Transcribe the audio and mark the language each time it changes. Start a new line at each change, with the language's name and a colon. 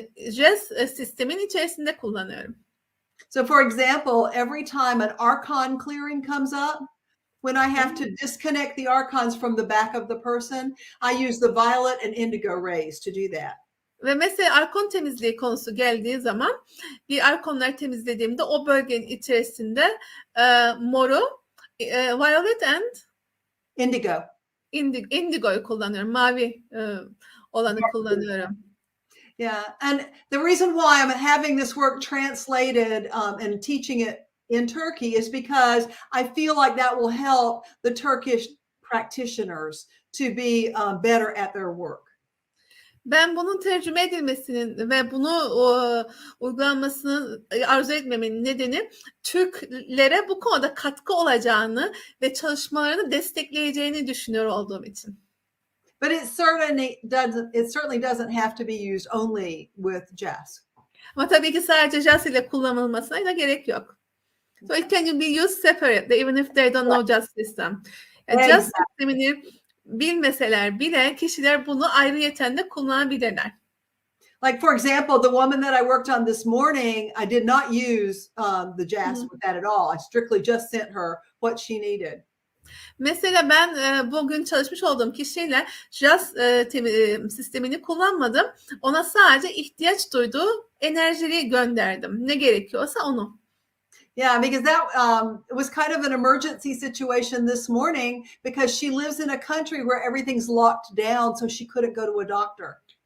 Turkish: Jazz sistemin içerisinde kullanıyorum.
English: So for example, every time an archon clearing comes up, when I have to disconnect the archons from the back of the person, I use the violet and indigo rays to do that.
Turkish: Ve mesela arkon temizliği konusu geldiği zaman bir arkonları temizlediğimde o bölgenin içerisinde moru,
English: violet and indigo'yu
Turkish: kullanıyorum. Mavi olanı kullanıyorum.
English: Yeah, and the reason why I'm having this work translated and teaching it in Turkey is because I feel like that will help the Turkish practitioners to be better at their work.
Turkish: Ben bunun tercüme edilmesinin ve bunu uygulanmasını arzu etmemin nedeni Türklere bu konuda katkı olacağını ve çalışmalarını destekleyeceğini düşünüyor olduğum için.
English: But it certainly doesn't have to be used only with jazz.
Turkish: Ama tabii ki sadece jazz ile kullanılmasına da gerek yok.
English: So it can be used separately even if they don't know jazz system.
Turkish: Yani jazz sistemini bilmeseler bile kişiler bunu ayrıyeten de kullanabilirler.
English: Like, for example, the woman that I worked on this morning, I did not use the jazz with that at all. I strictly just sent her what she needed.
Turkish: Mesela ben bugün çalışmış olduğum kişiyle jazz sistemini kullanmadım. Ona sadece ihtiyaç duyduğu enerjiyi gönderdim. Ne gerekiyorsa onu.
English: Yeah, because that it was kind of an emergency situation this morning because she lives in a country where everything's locked down, so she couldn't go to a doctor.